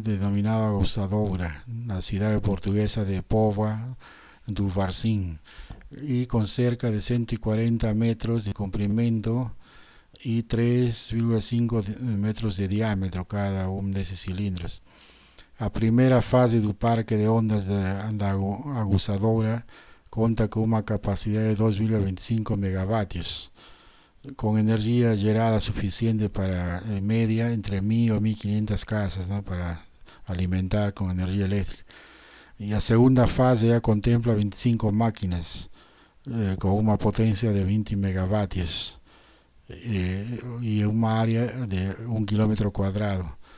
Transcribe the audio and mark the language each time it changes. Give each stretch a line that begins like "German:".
Spanish: denominado Agusadora, la ciudad portuguesa de Póvoa do Varzim, y con cerca de 140 metros de comprimento y 3,5 metros de diámetro cada uno de esos cilindros.
Portuguese: A primeira fase do parque de ondas da Agusadora conta com uma capacidade de 2,25 megavatios.
Spanish: con energía gerada suficiente para media entre 1000 o 1500 casas, ¿no? Para alimentar con energía eléctrica. Y la segunda fase ya contempla 25 máquinas con una potencia de 20 megavatios y una área de 1 kilómetro cuadrado.